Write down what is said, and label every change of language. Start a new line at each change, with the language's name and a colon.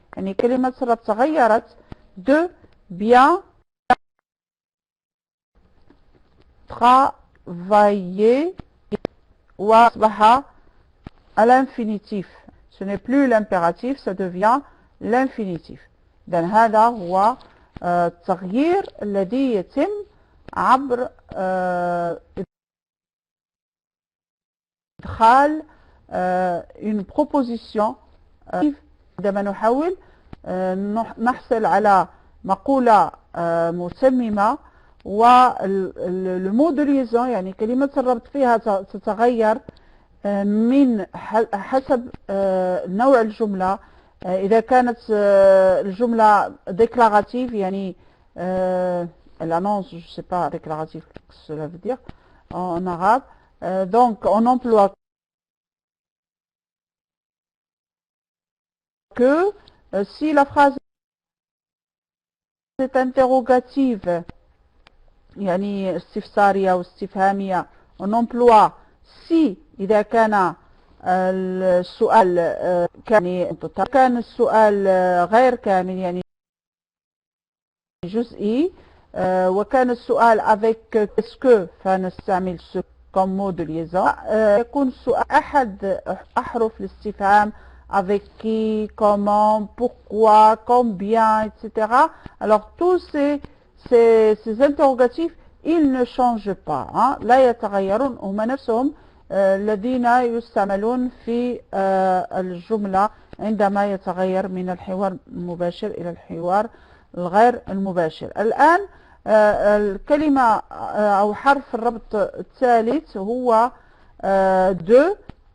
Arabic: يعني كلمة سرت تغيرت.
French: De bien travailler
Arabic: وأصبح
French: à l'infinitif. Ce n'est plus l'impératif, ça devient l'infinitif.
Arabic: إذن هذا هو التغيير الذي يتم عبر إدخال une proposition. عندما نحاول نحصل على مقولة متممة والمو دو ليزون يعني كلمة الربط فيها تتغير من حسب نوع الجملة. إذا كانت الجملة ديكلاراتيف يعني
French: elle annonce, je ne sais pas déclaratif ce que cela veut dire en arabe. Donc on emploie que si la phrase est interrogative,
Arabic: يعني استفسارية أو استفهامية،
French: on emploie si
Arabic: إذا كان السؤال كان السؤال غير كامل يعني جزئي، وكان السؤال
French: avec qu'est-ce que
Arabic: فنستعمل
French: ce comme mot de liaison.
Arabic: يكون السؤال أحد أحرف الاستفهام
French: avec qui, comment, pourquoi, combien, etc. Alors tous ces interrogatifs, ils ne changent pas.
Arabic: لا يتغيرون، هم نفسهم الذين يستعملون في الجملة عندما يتغير من الحوار المباشر إلى الحوار الغير المباشر. الآن الكلمة أو حرف الربط الثالث هو de.